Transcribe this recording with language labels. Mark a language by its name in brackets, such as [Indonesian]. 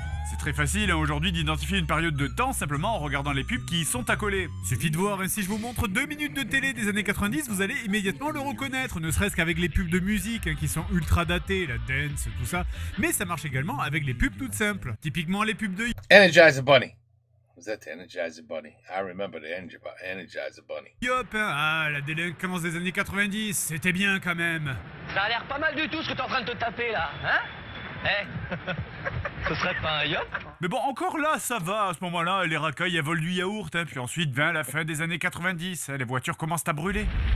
[French] C'est très facile hein, aujourd'hui d'identifier une période de temps simplement en regardant les pubs qui y sont accolées. Suffit de voir, hein, si je vous montre 2 minutes de télé des années 90, vous allez immédiatement le reconnaître, ne serait-ce qu'avec les pubs de musique hein, qui sont ultra datées, la dance, tout ça. Mais ça marche également avec les pubs toutes simples. Typiquement les pubs de [English] Energizer Bunny. Was that the Energizer Bunny? I remember the Energizer Bunny. [French] Yop, hein. Ah, la délinquance des années 90, c'était bien quand même. Ça a l'air pas mal du tout ce que t'es en train de te taper là, hein? Ce serait pas un yop? Mais bon, encore là, ça va, à ce moment-là, les racailles, elles volent du yaourt, hein, puis ensuite vient la fin des années 90, hein, les voitures commencent à brûler.